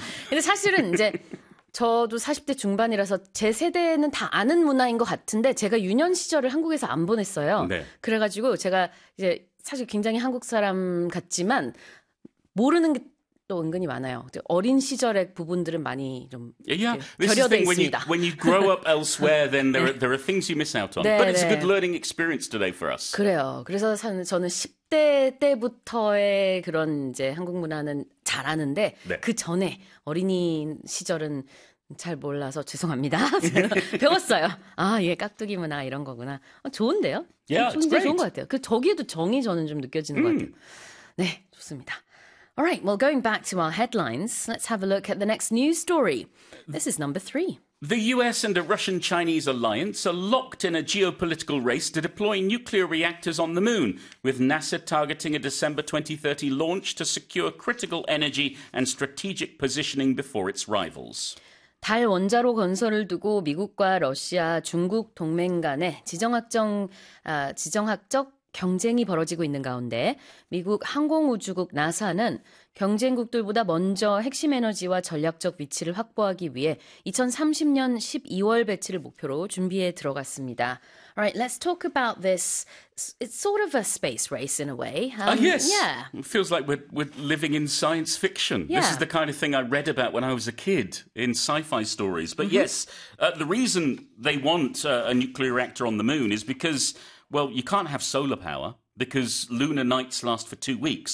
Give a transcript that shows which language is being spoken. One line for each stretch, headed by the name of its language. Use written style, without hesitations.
Korean: 근데 사실은 이제 저도 40대 중반이라서 제 세대는 다 아는 문화인 것 같은데 제가 유년 시절을 한국에서 안 보냈어요. 네. 그래가지고 제가 이제 사실 굉장히 한국 사람 같지만 모르는 게또 은근히 많아요. 어린 시절의 부분들은 많이 좀
English: Yeah,
Korean: 이렇게
English: this is the thing.
Korean: 있습니다.
English: When you grow up elsewhere, then there are things you miss out on. But it's a good
Korean: 네.
English: learning experience today for us.
Korean: 그래요. 그래서 저는 10대 때부터의 그런 이제 한국 문화는 잘 아는데 그 전에 어린이 시절은 잘 몰라서 죄송합니다. 배웠어요. 아, 이게 깍두기 문화 이런 거구나. 좋은데요?
English: Yeah,
Korean: 진짜 좋은 것
English: it's
Korean: 같아요. 그 저기에도 정이 저는 좀 느껴지는 것 같아요.
English: great.
Korean: 네, 좋습니다.
English: All right, well, going back to our headlines, let's have a look at the next news story. This is number three. The US and a Russian-Chinese alliance are locked in a geopolitical race to deploy nuclear reactors on the moon, with NASA targeting a December 2030 launch to secure critical energy and strategic positioning before its rivals.
Korean: 달 원자로 건설을 두고 미국과 러시아, 중국 동맹 간의 지정학적 경쟁이 벌어지고 있는 가운데 미국 항공우주국 나사는 경쟁국들보다 먼저 핵심 에너지와 전략적 위치를 확보하기 위해 2030년 12월 배치를 목표로 준비에 들어갔습니다.
English: All right, let's talk about this. It's sort of a space race in a way. Yes. It feels like we're living in science fiction. This is the kind of thing I read about when I was a kid in sci-fi stories. But yes, the reason they want a nuclear reactor on the moon is because, well, you can't have solar power because lunar nights last for 2 weeks.